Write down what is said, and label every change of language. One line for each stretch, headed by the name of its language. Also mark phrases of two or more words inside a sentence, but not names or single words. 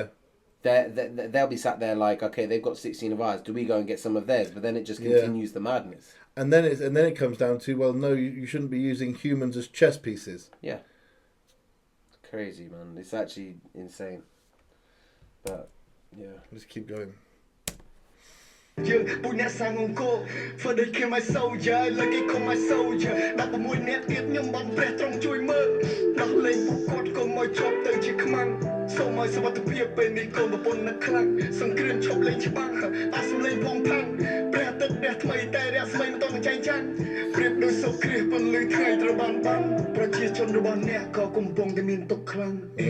English: They'll be sat there like, okay, they've got 16 of ours. Do we go and get some of theirs? But then it just continues the madness. And then it comes down to, well, no, you shouldn't be using humans as chess pieces. Yeah. It's crazy, man. It's actually insane. But yeah, let's keep going.
Khmer: យើងពួកអ្នកសាងអង្គរ
English: For they kill my soldier
Khmer: like they call my soldier 16 អ្នកទៀតខ្ញុំបានព្រះទ្រង់ជួយមើលដោះលែង ពួកគាត់កុំឲ្យជាប់ទៅជាខ្មាំងសូមឲ្យសុវត្ថិភាពពេលនេះកូនប្រពន្ធនឹកខ្លាំងសង្គ្រាមឈប់លេងច្បាស់អាសំលេងផងផាំងព្រះអាទិត្យព្រះថ្មីតែរស្មីមិនต้องចែងចាំងប្រៀបដូចសូរគ្រាសពន្លឺថ្ងៃត្រូវបានបាំងប្រជាជនរបស់អ្នកក៏កំពុងតែមានទុក្ខខ្លាំង